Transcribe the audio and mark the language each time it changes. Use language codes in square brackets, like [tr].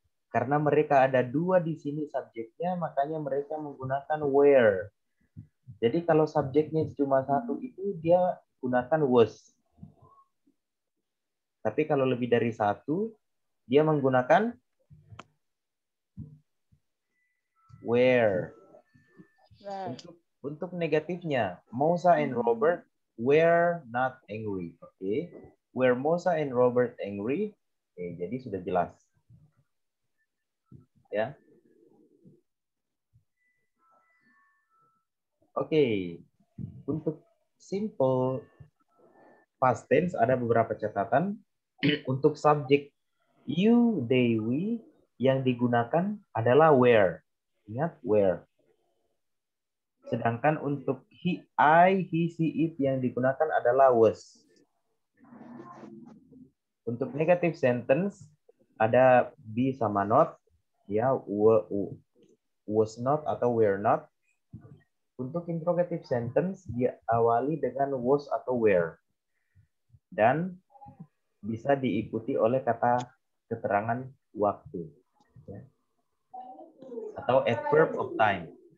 [id] Karena mereka ada dua di sini subjeknya, makanya mereka menggunakan were. Jadi kalau subjeknya cuma satu itu dia gunakan was. Tapi kalau lebih dari satu, dia menggunakan were. Untuk negatifnya, [en] Moza and Robert were not angry. Oke. Were Moza and Robert angry? [id] Oke, jadi sudah jelas. Ya. Oke. Untuk simple past tense ada beberapa catatan. Untuk subjek you, they, we yang digunakan adalah where. Ingat where. Sedangkan untuk he, I, he, she, it yang digunakan adalah was. Untuk negative sentence ada be sama not, ya was not atau were not. Untuk interrogative sentence diawali dengan was atau were dan bisa diikuti oleh kata keterangan waktu, ya. Atau adverb of time.